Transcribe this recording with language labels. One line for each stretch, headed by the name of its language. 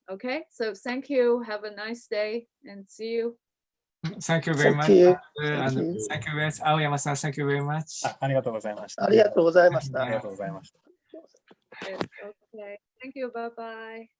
English: Okay, so thank you, have a nice day, and see you. Thank you very much. Thank you, Aoyama-san. Thank you very much.
Japanese: ありがとうございました。ありがとうございました。ありがとうございました。
English: Yes, okay, thank you, bye bye.